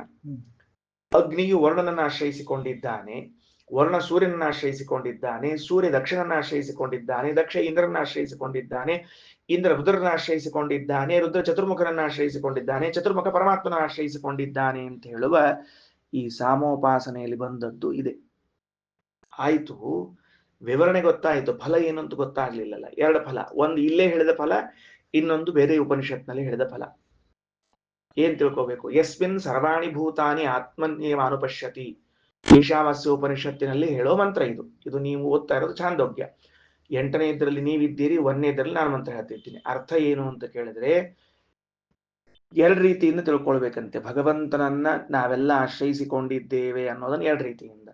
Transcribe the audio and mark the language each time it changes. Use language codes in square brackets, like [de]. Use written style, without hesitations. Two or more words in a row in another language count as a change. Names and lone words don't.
[kn] ಅಗ್ನಿಯು ವರ್ಣನನ್ನು ಆಶ್ರಯಿಸಿಕೊಂಡಿದ್ದಾನೆ, ವರ್ಣ ಸೂರ್ಯನನ್ನು ಆಶ್ರಯಿಸಿಕೊಂಡಿದ್ದಾನೆ, ಸೂರ್ಯ ದಕ್ಷನನ್ನು ಆಶ್ರಯಿಸಿಕೊಂಡಿದ್ದಾನೆ, ದಕ್ಷ ಇಂದ್ರನನ್ನು ಆಶ್ರಯಿಸಿಕೊಂಡಿದ್ದಾನೆ, ಇಂದ್ರ ರುದ್ರನ ಆಶ್ರಯಿಸಿಕೊಂಡಿದ್ದಾನೆ, ರುದ್ರ ಚತುರ್ಮುಖನನ್ನು ಆಶ್ರಯಿಸಿಕೊಂಡಿದ್ದಾನೆ, ಚತುರ್ಮುಖ ಪರಮಾತ್ಮನ ಆಶ್ರಯಿಸಿಕೊಂಡಿದ್ದಾನೆ ಅಂತ ಹೇಳುವ ಈ ಸಾಮೋಪಾಸನೆಯಲ್ಲಿ ಬಂದದ್ದು ಇದೆ. ಆಯ್ತು, ವಿವರಣೆ ಗೊತ್ತಾಯ್ತು, ಫಲ ಏನು ಅಂತ ಗೊತ್ತಾಗ್ಲಿಲ್ಲಲ್ಲ. ಎರಡು ಫಲ, ಒಂದು ಇಲ್ಲೇ ಹೇಳಿದ ಫಲ, ಇನ್ನೊಂದು ಬೇರೆ ಉಪನಿಷತ್ನಲ್ಲಿ ಹೇಳಿದ ಫಲ. ಏನ್ ತಿಳ್ಕೋಬೇಕು? [sa] ಯಸ್ಮಿನ್ ಸರ್ವಾಣಿ ಭೂತಾನಿ ಆತ್ಮನ್ಯೇವ ಅನುಪಶ್ಯತಿ, [kn] ಈಶಾವಾಸ್ಯ ಉಪನಿಷತ್ತಿನಲ್ಲಿ ಹೇಳೋ ಮಂತ್ರ ಇದು. ಇದು ನೀವು ಓದ್ತಾ ಇರೋದು ಛಾಂದೋಗ್ಯ 8ನೇ ಇದ್ರಲ್ಲಿ ನೀವಿದ್ದೀರಿ, 1ನೇ ಇದ್ರಲ್ಲಿ ನಾನು ಮಂತ್ರ ಹೇಳ್ತಿರ್ತೀನಿ. ಅರ್ಥ ಏನು ಅಂತ ಕೇಳಿದ್ರೆ, ಎರಡು ರೀತಿಯಿಂದ ತಿಳ್ಕೊಳ್ಬೇಕಂತೆ. ಭಗವಂತನನ್ನ ನಾವೆಲ್ಲ ಆಶ್ರಯಿಸಿಕೊಂಡಿದ್ದೇವೆ ಅನ್ನೋದನ್ನ ಎರಡು ರೀತಿಯಿಂದ.